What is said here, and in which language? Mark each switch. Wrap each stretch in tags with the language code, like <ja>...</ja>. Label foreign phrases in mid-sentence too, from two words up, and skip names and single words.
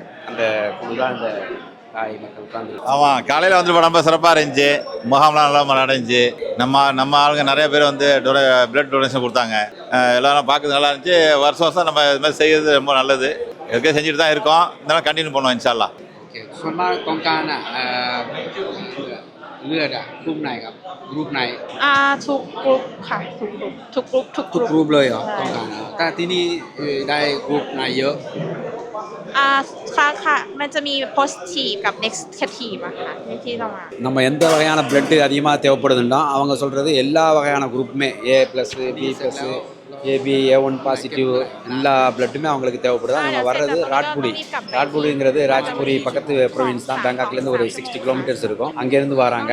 <ta>அந்த குழு தான் இந்த தாய் மக்கள் உட்காந்துருக்கு. ஆமாம், காலையில் வந்து ரொம்ப சிறப்பாக இருந்துச்சு. முகாம்லாம் நல்லா நடந்துச்சு. நம்ம ஆளுங்க நிறைய பேர் வந்து</ta> <en>blood donation</en> <ta>கொடுத்தாங்க. எல்லாரும் பார்க்குறது நல்லா இருந்துச்சு. வருஷம் நம்ம இது மாதிரி செய்கிறது ரொம்ப நல்லது. எதுக்கே செஞ்சுட்டு தான் இருக்கோம். இதெல்லாம் கண்டினியூ பண்ணுவோம்</ta> <ar>إن شاء الله.</ar> <th>ส่วนมากต้องการเลือดกรุ๊ปไหนครับกรุ๊ปไหน ทุกกรุ๊ปค่ะทุกกรุ๊ป ทุกกรุ๊ปเลยเหรอต้องการแต่ที่นี่ได้กรุ๊ปไหนเยอะ ค่ะมันจะมี positive กับ negative อะค่ะที่เรามา</th> <ta>நம்ம எந்த வகையான பிளட்டு அதிகமாக தேவைப்படுதுன்னா அவங்க சொல்கிறது எல்லா வகையான குரூப்புமே A+, B+, AB, A1 பாசிட்டிவ் எல்லா பிளட்டுமே அவங்களுக்கு தேவைப்படுது. அவங்க வர்றது ராட்புடிங்கிறது ராஜ்புரி பக்கத்து ப்ரொவின்ஸ் தான். பேங்காக்லேருந்து ஒரு 60 கிலோமீட்டர்ஸ் இருக்கும். அங்கேருந்து வராங்க.</ta>